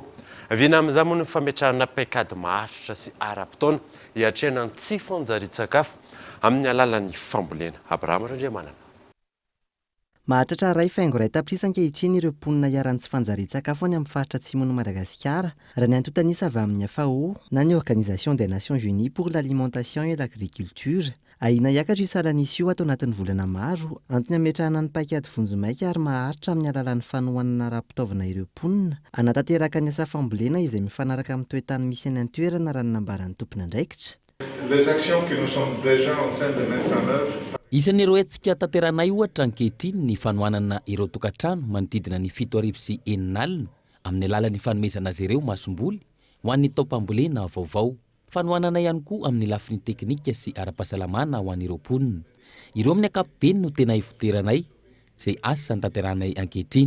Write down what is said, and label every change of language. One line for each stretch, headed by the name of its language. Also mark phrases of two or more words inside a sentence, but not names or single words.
Malagasy: Vina amin'izay moa ny fametrahana paikady maharitra sy ara-potoana hiatrehana ny tsy fanjarian-tsakafo amin'ny alalan'ny fambolena. Abraham Randriamanana. Mahatratra ray faingo ray tapitrisa ankehitriny ireo mponina iarany tsy fanjarian-tsakafo any amin'ny faritra atsimon'i Madagasikara raha ny antontanisa avy amin'ny FAO na ny
French: Organisation des Nations Unies pour l'Alimentation et l'Agriculture.
Malagasy: Ahina hiakatra io salanisa io atao anatin'ny volana maro antony ametrahana ny paikady vonjimaika ary maharitra amin'ny alalan'ny fanohanana raha-pitaovana ireo mponina anatanteraka ny asa fambolena izay mifanaraka amin'ny toetany misy any an-toerana raha ny nambaran'ny tompona andraikitra.
French: Les actions que nous sommes déjà en train de mettre en œuvre.
Malagasy: Isan'ny ireo hetsika tanteranay ohatra ankehitriny ny fanohanana ireo tokantrano manodidina ny 709 alina amin'ny alalan'ny fanomezana azy ireo masomboly ho an'ny taopambolena vaovao. Fanohanana ihany koa amin'ny lafiny teknika sy ara-pahasalamana ho an'ireo mponina. Ireo amin'ny ankapobeny no tena ivoteranay izay asa tanteranay ankehitriny.